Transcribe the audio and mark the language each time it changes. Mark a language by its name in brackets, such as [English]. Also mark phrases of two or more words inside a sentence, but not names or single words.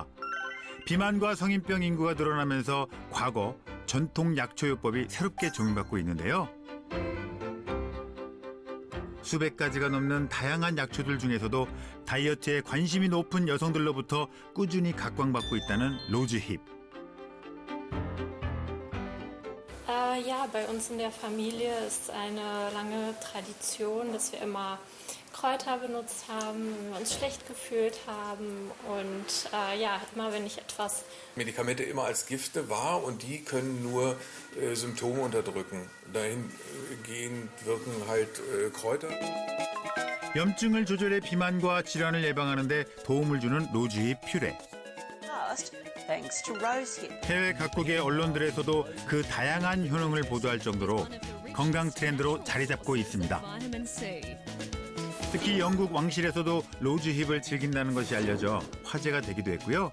[Korean] 비만과 성인병 인구가 늘어나면서 과거 전통 약초요법이 새롭게 적용받고 있는데요. 수백 가지가 넘는 다양한 약초들 중에서도 다이어트에 관심이 높은 여성들로부터 꾸준히 각광받고 있다는 로즈힙. [German] Ja, bei uns in der Familie ist eine lange Tradition, dass wir immer Kräuter benutzt haben, wenn wir uns schlecht gefühlt haben und ja, immer wenn ich etwas Medikamente immer als Gifte wahr und die können nur Symptome unterdrücken. Dahingehend wirken halt Kräuter. [Korean] 염증을 조절해 비만과 질환을 예방하는 데 도움을 주는 로즈힙 퓨레. 해외 각국의 언론들에서도 그 다양한 효능을 보도할 정도로 건강 트렌드로 자리 잡고 있습니다. 특히 영국 왕실에서도 로즈힙을 즐긴다는 것이 알려져 화제가 되기도 했고요.